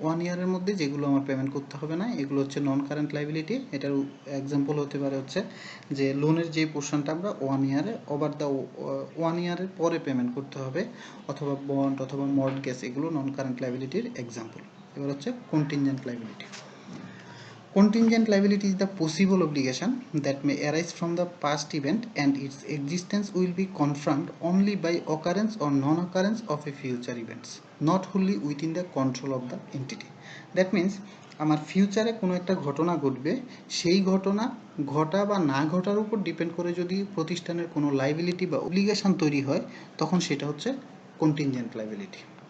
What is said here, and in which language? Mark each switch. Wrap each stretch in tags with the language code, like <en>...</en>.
<bn>1 ইয়ারের মধ্যে যেগুলো আমার পেমেন্ট করতে হবে না, এগুলো হচ্ছে নন কারেন্ট লাইবিলিটি। এটার এক্সাম্পল হতে পারে হচ্ছে যে লোনের যে পোর্শনটা আমরা 1 ইয়ারে ওভার দ্য 1 ইয়ারের পরে পেমেন্ট করতে হবে, অথবা বন্ড অথবা মর্টগেজ, এগুলো নন কারেন্ট লাইবিলিটির এক্সাম্পল। এবার হচ্ছে contingent liability.</bn> <en>Contingent liability is the possible obligation that may arise from the past event and its existence will be confirmed only by occurrence or non-occurrence of a future events, not wholly within the control of the entity. That means</en> <bn>আমার ফিউচারে কোনো একটা ঘটনা ঘটবে, সেই ঘটনা ঘটা বা না ঘটার উপর ডিপেন্ড করে যদি প্রতিষ্ঠানের কোনো লাইবিলিটি বা অব্লিগেশন তৈরি হয়, তখন সেটা হচ্ছে কন্টিনজেন্ট লাইবিলিটি।</bn>